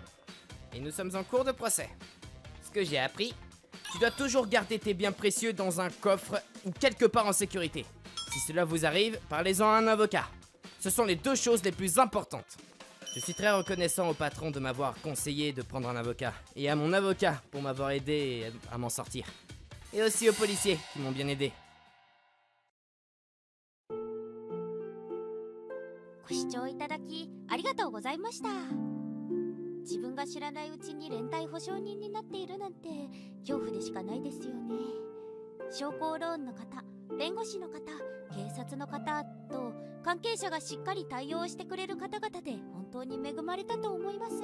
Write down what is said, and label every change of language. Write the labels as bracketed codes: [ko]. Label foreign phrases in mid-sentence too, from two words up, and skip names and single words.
[fr] Et nous sommes en cours de procès. Ce que j'ai appris, tu dois toujours garder tes biens précieux dans un coffre ou quelque part en sécurité. Si cela vous arrive, parlez-en à un avocat. Ce sont les 2 choses les plus importantes. Je suis très reconnaissant au patron de m'avoir conseillé de prendre un avocat, et à mon avocat pour m'avoir aidé à m'en sortir. Et aussi aux policiers qui m'ont bien aidé. [ja] ご視聴いただきありがとうございました。自分が知らないうちに連帯保証人になっているなんて恐怖でしかないですよね。商工ローンの方、弁護士の方、警察の方と関係者がしっかり対応してくれる方々で本当に恵まれたと思います。